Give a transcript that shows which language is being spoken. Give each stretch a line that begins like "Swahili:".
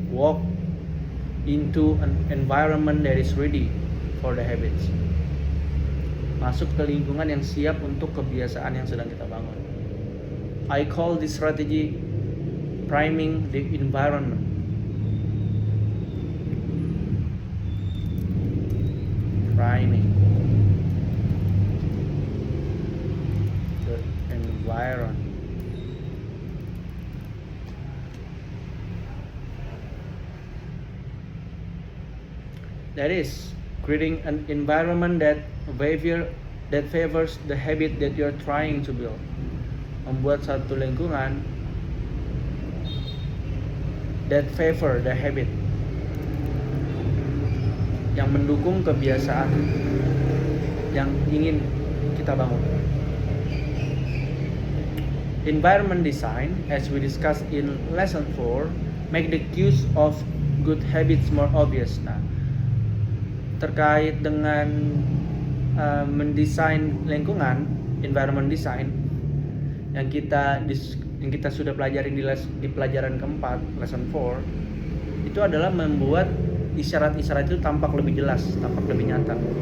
English: Walk into an environment that is ready for the habits.
Indonesian: Masuk ke lingkungan yang siap untuk kebiasaan yang sedang kita bangun.
English: I call this strategy priming the environment. Priming the environment. That is, creating an environment that favors the habit that you're trying to build.
Indonesian: Membuat satu lingkungan
English: that favor the habit,
Indonesian: yang mendukung kebiasaan yang ingin kita bangun.
English: Environment design, as we discussed in lesson 4, make the cues of good habits more obvious.
Indonesian: Nah, terkait dengan mendesain lingkungan, environment design yang kita sudah pelajari di pelajaran keempat, lesson 4, itu adalah membuat isyarat-isyarat itu tampak lebih jelas, tampak lebih nyata.